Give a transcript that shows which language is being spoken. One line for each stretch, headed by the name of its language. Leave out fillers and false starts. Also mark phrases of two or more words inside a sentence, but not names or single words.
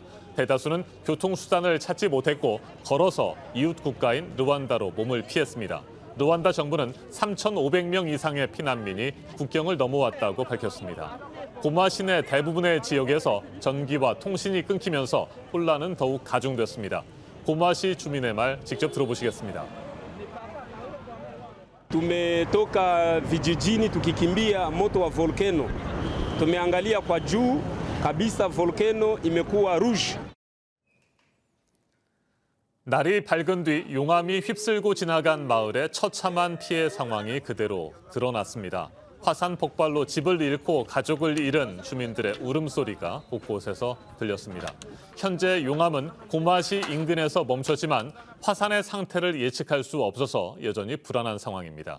Korean: 대다수는 교통수단을 찾지 못했고 걸어서 이웃 국가인 르완다로 몸을 피했습니다. 르완다 정부는 3,500명 이상의 피난민이 국경을 넘어왔다고 밝혔습니다. 고마 시내 대부분의 지역에서 전기와 통신이 끊기면서 혼란은 더욱 가중됐습니다. 고마시 주민의 말 직접 들어보시겠습니다.
Swahili: Tumetoka vijijini tukikimbia moto wa volcano. Tumeangalia kwa juu kabisa volcano imekuwa rouge.
Korean: 날이 밝은 뒤 용암이 휩쓸고 지나간 마을의 처참한 피해 상황이 그대로 드러났습니다. 화산 폭발로 집을 잃고 가족을 잃은 주민들의 울음소리가 곳곳에서 들렸습니다. 현재 용암은 고마시 인근에서 멈췄지만 화산의 상태를 예측할 수 없어서 여전히 불안한 상황입니다.